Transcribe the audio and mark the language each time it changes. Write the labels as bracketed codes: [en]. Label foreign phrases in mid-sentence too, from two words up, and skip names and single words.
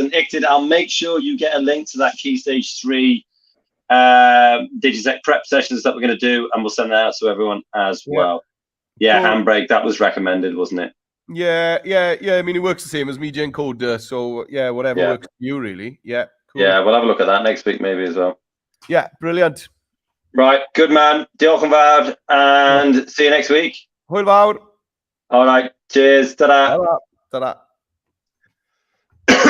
[en] And Icted, I'll make sure you get a link to that Key Stage 3 DigiTech prep sessions that we're going to do, and we'll send that out to everyone as well. Yeah, cool. Handbrake, that was recommended, wasn't it? Yeah. I mean, it works the same as Media Encoder, so yeah, whatever works for you, really. Yeah. Cool. Yeah, we'll have a look at that next week maybe as well. Yeah, brilliant. Right, good man. [cy] Diolch yn fawr, [en] and see you next week. [cy] Hwyl fawr. [en] All right, cheers. Ta-da. Ta-da.